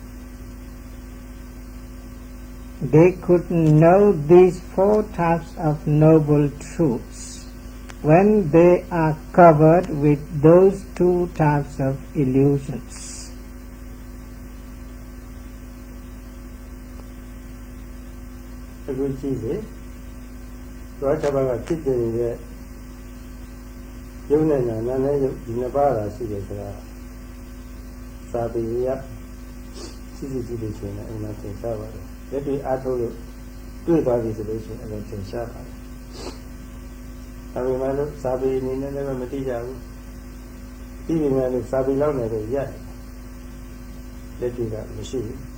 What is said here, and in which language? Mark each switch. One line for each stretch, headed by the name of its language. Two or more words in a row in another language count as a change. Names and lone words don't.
English: They couldn't know these four types of noble truths when they are covered with those two types of illusions.
Burmese: အခုကြည့်လေသွား6ပါးကဖြစ်တည်နေတဲ့ယုံနဲ့နာနာနဲ့ယုံဒီနှစ်ပါးသာရှိတယ်ဆိုတာစာပေရစီစီကြည့်လို့ရှိရင်အမှန်သင်ရှားပါတယ်လက်တွေ့အားထုတ်လို့တွေ့သွားပြီဆိုလို့ရှိရင်အဲ့ဒါသင်ရှားပါတယ်ဒါပေမဲ့လို့စာပေအနေနဲ့လည်းမသိကြဘူးပြီးပြီမဲ့လို့စာပေလောက်နေတော့ရက်လက်တွေ့ကမရှိဘူး